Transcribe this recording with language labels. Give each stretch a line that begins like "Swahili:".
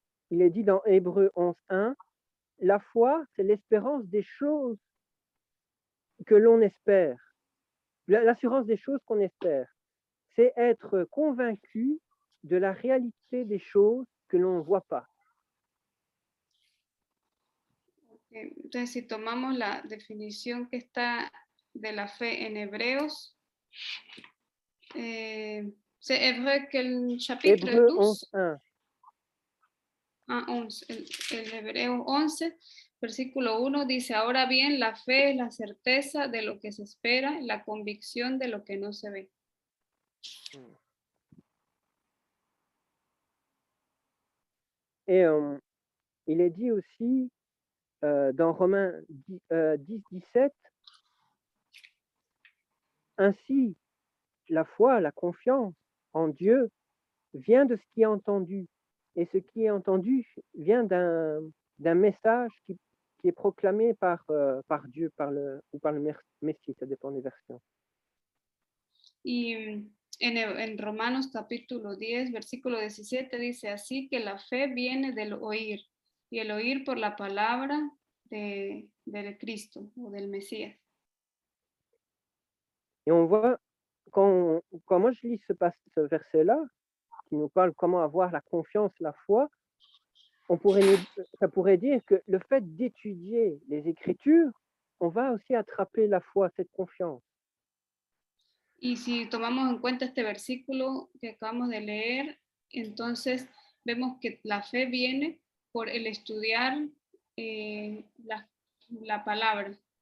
French: Il est dit dans Hébreux 11.1, la foi, c'est l'espérance des choses que l'on espère. L'assurance des choses qu'on espère. C'est être convaincu de la réalité des choses que l'on ne voit pas.
Spanish: Entonces, si tomamos la definición que está de la fe en Hebreos,
French: C'est Hébreu quel chapitre? Hébreu 12? 11.1. Ah, 11.
Spanish: El Hebreo 11, versículo 1 dice, ahora bien, la fe es la certeza de lo que se espera, la convicción de lo que no se ve.
French: Et il est dit aussi dans Romains 10.17, ainsi la foi, la confiance en Dieu vient de ce qui est entendu. Et ce qui est entendu vient d'un message qui est proclamé par Dieu ou par le Messie, ça dépend des versions.
Spanish: Y en Romanos capítulo 10, versículo 17 dice, así que la fe viene del oír, y el oír por la palabra del Cristo o del Mesías.
French: Et on voit, quand moi je lis ce verset-là, qui nous parle comment avoir la confiance, la foi, ça pourrait dire que le fait d'étudier les Écritures, on va aussi attraper la foi, cette confiance.
Spanish: Y si tomamos en cuenta este versículo que acabamos de leer, entonces vemos que la fe viene por el estudiar la palabra.